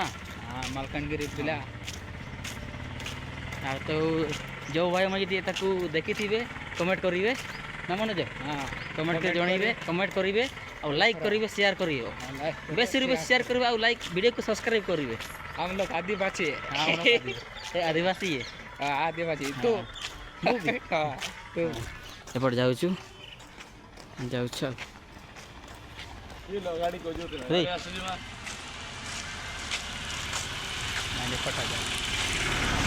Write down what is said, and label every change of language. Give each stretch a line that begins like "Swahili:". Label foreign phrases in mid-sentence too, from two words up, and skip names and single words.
Odia: ମାଲକାନଗିରି ପିଲା ଆଉ ତ ଯେଉଁ ଭାଇମାନେ ଯଦି ତାକୁ ଦେଖିଥିବେ କମେଣ୍ଟ କରିବେ ନା ମନୋଜ କମେଣ୍ଟ କରି ଜଣାଇବେ କମେଣ୍ଟ କରିବେ ଆଉ ଲାଇକ୍ କରିବେ ସେୟାର କରିବେ ବେଶୀରୁ ବେଶୀ ସେୟାର କରିବେ ଆଉ ଲାଇକ୍ ଭିଡ଼ିଓକୁ ସବସ୍କ୍ରାଇब କରିବେ
Hindi: हम लोग आदिवासी
Odia: ଆଦିବାସୀ
Hindi: आदिवासी तू
Odia: ଏପଟେ ଯାଉଛୁ ଆଉ